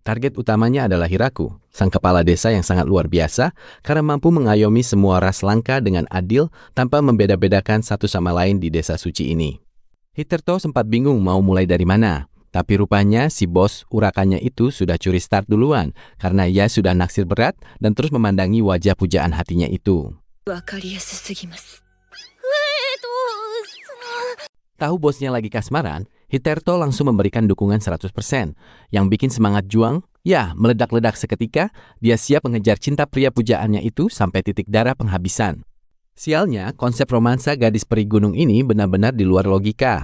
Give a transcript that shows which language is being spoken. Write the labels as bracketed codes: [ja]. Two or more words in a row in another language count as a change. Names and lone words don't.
[id] Target utamanya adalah Hiraku, sang kepala desa yang sangat luar biasa karena mampu mengayomi semua ras langka dengan adil tanpa membeda-bedakan satu sama lain di desa suci ini. Hitterto sempat bingung mau mulai dari mana, tapi rupanya si bos urakannya itu sudah curi start duluan karena ia sudah naksir berat dan terus memandangi wajah pujaan hatinya itu. [ja] わかりやすすぎます。 [id] Tahu bosnya lagi kasmaran, Hitterto langsung memberikan dukungan 100%. Yang bikin semangat juang, ya meledak-ledak seketika, dia siap mengejar cinta pria pujaannya itu sampai titik darah penghabisan. Sialnya, konsep romansa gadis peri gunung ini benar-benar di luar logika.